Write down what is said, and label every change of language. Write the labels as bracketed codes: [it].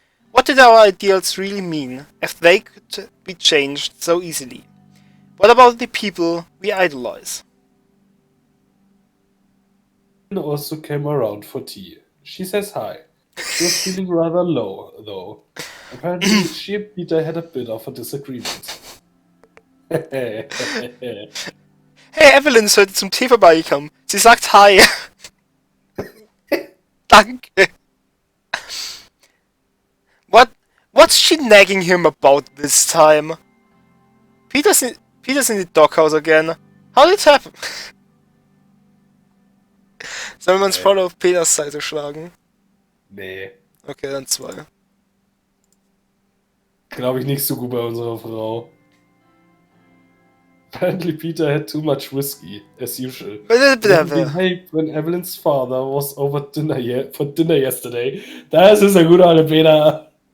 [en] What did our ideals really mean if they could be changed so easily? What about the people we idolize? Also came around for tea. She says hi. She was feeling rather low, though. Apparently, she and Peter had a bit of a disagreement. [de] Hey, Evelyn ist heute zum Tee vorbeigekommen. Sie sagt hi. Danke. [en] What's she nagging him about this time? Peter's in the doghouse again. How did it happen? [de] Sollen wir uns voll auf Peters Seite schlagen? Nee. Okay, dann 2. Glaube ich nicht so gut bei unserer Frau. [en] Apparently Peter had too much whiskey, as usual. He behaved when Evelyn's father was over for dinner yesterday. [de] Das ist ein guter alter Peter.